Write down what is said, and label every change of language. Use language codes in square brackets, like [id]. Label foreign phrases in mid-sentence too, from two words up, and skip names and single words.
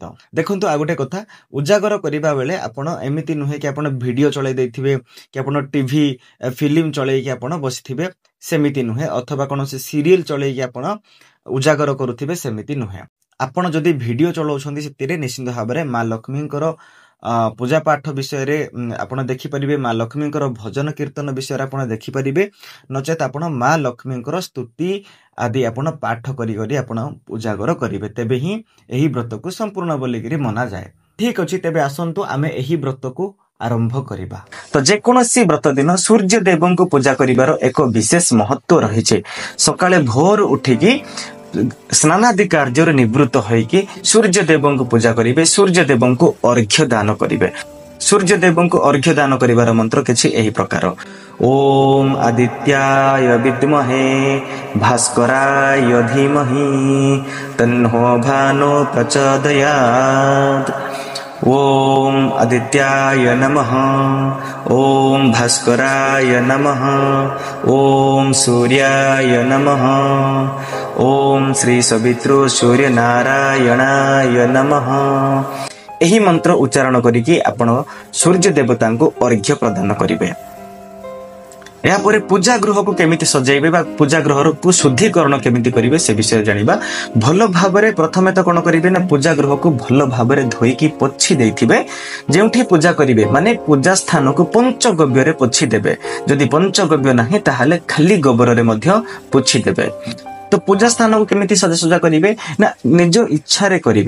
[or] ଦେଖନ୍ତୁ ଆ ଗୋଟେ କଥା, ଉଜାଗର କରିବା ବେଳେ ଆପଣ ଏମିତି ନୁହେଁ କି ଆପଣ ଭିଡିଓ ଚଲାଇ ଦେଇଥିବେ କି ଆପଣ ଟିଭି ଫିଲ୍ମ ଚଲାଇ କି ଆପଣ ବସିଥିବେ ସେମିତି ନୁହେଁ, ଅଥବା କୌଣସି ସିରିଆଲ ଚଲାଇ କି ଆପଣ ଉଜାଗର କରୁଥିବେ ସେମିତି ନୁହେଁ। ଆପଣ ଯଦି ଭିଡିଓ ଚଲାଉଛନ୍ତି ସେଠିରେ ନିଶ୍ଚିତ ଭାବରେ ମା ଲକ୍ଷ୍ମୀଙ୍କର ପୂଜା ପାଠ ବିଷୟ ରେ ଆପଣ ଦେଖି ପାରିବେ, ମା ଲକ୍ଷ୍ମୀଙ୍କର ଭଜନ କୀର୍ତ୍ତନ ବିଷୟ ରେ ଆପଣ ଦେଖି ପାରିବେ, ନଚେତ ଆପଣ ମା ଲକ୍ଷ୍ମୀଙ୍କର ସ୍ତୁତି ଆଦି ଆପଣ ପାଠ କରି କରି ଆପଣ ଉଜାଗର କରିବେ, ତେବେ ହିଁ ଏହି ବ୍ରତ କୁ ସମ୍ପୂର୍ଣ୍ଣ ବୋଲି କରି ମନା ଯାଏ। ଠିକ ଅଛି, ତେବେ ଆସନ୍ତୁ ଆମେ ଏହି ବ୍ରତ କୁ ଆରମ୍ଭ କରିବା। ତ ଯେ କୌଣସି ବ୍ରତ ଦିନ ସୂର୍ଯ୍ୟ ଦେବଙ୍କୁ ପୂଜା କରିବାର ଏକ ବିଶେଷ ମହତ୍ତ୍ୱ ରହିଛି। ସକାଳେ ଭୋର ଉଠିକି ସ୍ନାନାଦି କାର୍ଯ୍ୟ ନିବୃତ୍ତ ହୋଇକି ସୂର୍ଯ୍ୟ ଦେବଙ୍କୁ ପୂଜା କରିବେ, ସୂର୍ଯ୍ୟ ଦେବଙ୍କୁ ଅର୍ଘ୍ୟ ଦାନ କରିବେ। ସୂର୍ଯ୍ୟ ଦେବଙ୍କୁ ଅର୍ଘ୍ୟ ଦାନ କରିବାର ମନ୍ତ୍ର କିଛି ଏହି ପ୍ରକାର। [sa] ओम आदित्याय विद्महे भास्कराय धीमहि तन्नो भानो प्रचोदयात्। ओम आदित्याय नमः, ओम भास्कराय नमः, ओम सूर्याय नमः, ओम श्री सवितृ सूर्य नारायणाय नमः। [or] ଏହି ମନ୍ତ୍ର ଉଚ୍ଚାରଣ କରିକି ଆପଣ ସୂର୍ଯ୍ୟ ଦେବତାଙ୍କୁ ଅର୍ଘ୍ୟ ପ୍ରଦାନ କରିବେ। ଯା ପରେ ପୂଜା ଗୃହ କୁ କେମିତି ସଜାଇବେ ବା ପୂଜା ଗୃହ କୁ ଶୁଦ୍ଧିକରଣ କେମିତି କରିବେ ସେ ବିଷୟ ଜାଣିବା। ଭଲ ଭାବରେ ପ୍ରଥମେ ତ କଣ କରିବେ ନା, ପୂଜା ଗୃହ କୁ ଭଲ ଭାବରେ ଧୋଇକି ପୋଛି ଦେଇଥିବେ। ଯେଉଁଠି ପୂଜା କରିବେ ମାନେ ପୂଜା ସ୍ଥାନ କୁ ପଞ୍ଚଗବ୍ୟ ରେ ପୋଛି ଦେବେ। ଯଦି ପଞ୍ଚଗବ୍ୟ ନାହିଁ ତାହାଲେ ଖାଲି ଗୋବର ରେ ମଧ୍ୟ ପୋଛି ଦେବେ। ତ ପୂଜା ସ୍ଥାନ କୁ କେମିତି ସଜା କରିବେ ନା, ନିଜ ଇଚ୍ଛା ରେ କରିବେ।